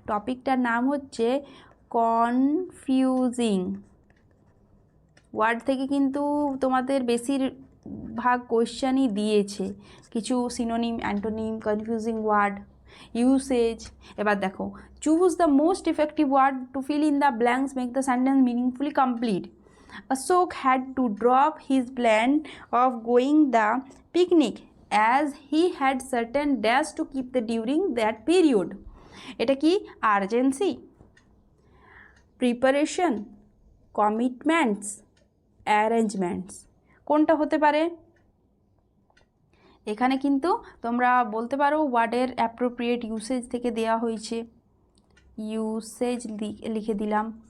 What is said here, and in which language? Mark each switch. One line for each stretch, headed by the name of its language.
Bangla: টপিকটার নাম হচ্ছে confusing word থেকে কিন্তু তোমাদের বেশিরভাগ কোয়েশ্চেনই দিয়েছে, কিছু synonym, antonym, confusing word, usage. এবার দেখো,
English: Choose the most effective word to fill in the blanks, make the sentence meaningfully complete. Ashok had to drop his plan of going the picnic as he had certain dash to keep the during that period.
Bangla: এটা কি, urgency, preparation, commitments, arrangements, কোনটা হতে পারে? এখানে কিন্তু তোমরা বলতে পারো ওয়ার্ডের অ্যাপ্রোপ্রিয়েট ইউসেজ থেকে দেওয়া হয়েছে, ইউসেজ লিখে দিলাম।